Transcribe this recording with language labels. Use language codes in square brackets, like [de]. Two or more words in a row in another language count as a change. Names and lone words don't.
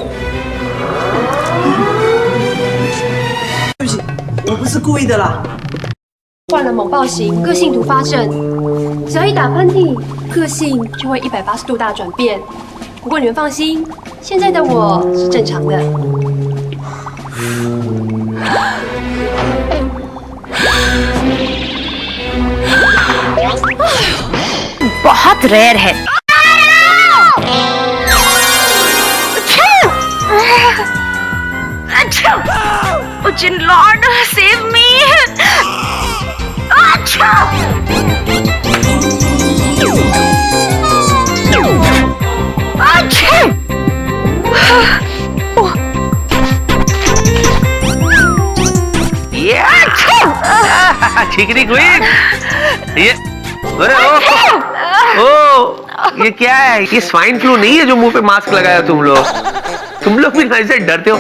[zh] 对不起，我不是故意的啦。患了猛暴型个性突发症，只要一打喷嚏，个性就会180度大转变。不过你们放心，现在的我是正常的。 [hi] बहुत रेयर है। [en] Oh, Jin Lord, save me! Achoo! Achoo! [hi] चिकनी क्वीन, ये अरे ओ ये क्या है? ये [en] swine flu [hi] नहीं है जो मुंह पे मास्क लगाया तुम लोग भी ऐसे डरते हो।